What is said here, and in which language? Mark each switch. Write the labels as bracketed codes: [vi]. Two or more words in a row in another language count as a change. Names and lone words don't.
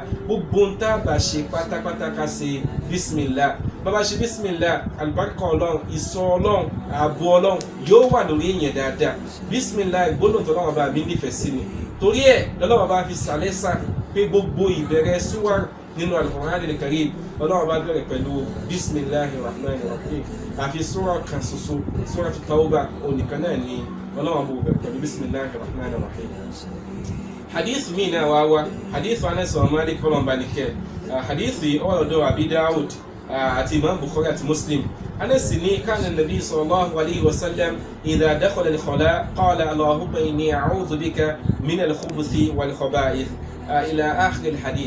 [yo] Gbogbo ń tá bá ṣe pátápátá ká ṣe bismillah. Bàbá ṣe bismillah, àlùbáríkà Ọlọ́run, ìṣọ́ Ọlọ́run, ààbò Ọlọ́run yóò wà lórí èèyàn dáadáa. Bismillah gbólóhùn tó lọ́wọ́ bá mi nífẹ̀ẹ́ sí ni. Torí ẹ̀ lọ́wọ́ bá fi sàlẹ́sà pé gbogbo ìbẹ̀rẹ̀ súwárù nínú Al-Qur'an al-Karim Ọlọ́run bá bẹ̀rẹ̀ pẹ̀lú [ar] بسم الله الرحمن الرحيم. [yo] Àfi súrà kan ṣoṣo, Suratu Tawbah onìkan náà ni Ọlọ́run bó bẹ̀rẹ̀ pẹ̀lú [ar] بسم الله الرحمن الرحيم. [yo] Hadith mi náà wá hadith Anas bin Malik kọlọmbanikẹ. Hadith ọ̀dọ̀ Abi Dawud àti Imam Bukhari àti Muslim. [ar] Anas ní كان النبي صلى الله عليه وسلم إذا دخل الخلاء قال اللهم إني أعوذ بك من الخبث والخبائث إلى آخر الحديث.